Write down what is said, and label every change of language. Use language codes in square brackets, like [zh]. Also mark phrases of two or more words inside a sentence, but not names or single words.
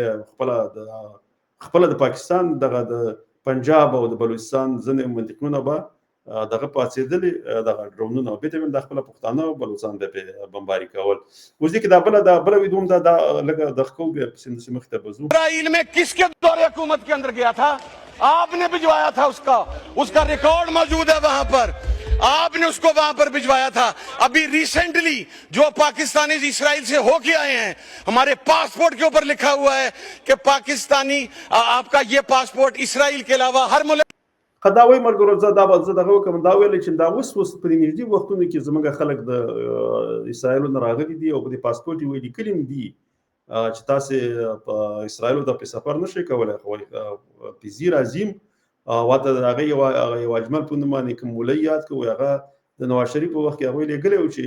[ps] به خپله د پاکستان دغه د پنجاب او د بلوچستان ځینې منطقونه به دغه پاڅېدلې دغه ډرونونه او بېرته به د خپله پښتانه او بلوچستان به پرې بمباري کول اوس دې کې دا بله ویډیو هم دا لږه دغه کوو بیا پسې مخې ته به ځو [ur] اسرائیل میں کس کے دور حکومت کے اندر گیا تھا آپ نے بھجوایا تھا اس کا ریکارڈ موجود ہے وہاں پر آپ نے اس کو وہاں پر بھجوایا تھا ابھی ریسنٹلی جو پاکستانی اسرائیل سے ہو کے آئے ہیں ہمارے پاسپورٹ کے اوپر لکھا ہوا ہے کہ پاکستانی آپ کا یہ پاسپورٹ اسرائیل کے علاوہ ہر ملک [ps] دا وایي ملګرو زه دغه وکړم دا ویلی چې دا اوس په دې نږدې وختونو کې زموږ خلک د اسرائیلو نه راغلي دي او په دې پاسپورټ یې ویلي کلي هم دي چې تاسې په اسرائیلو ته په سفر نشئ کولی خو پیزي راځي واته د هغې یو اجمل په نوم باندې کوم مولوي یاد کړو هغه د نواز شریف په وخت کې هغوی لېږلی و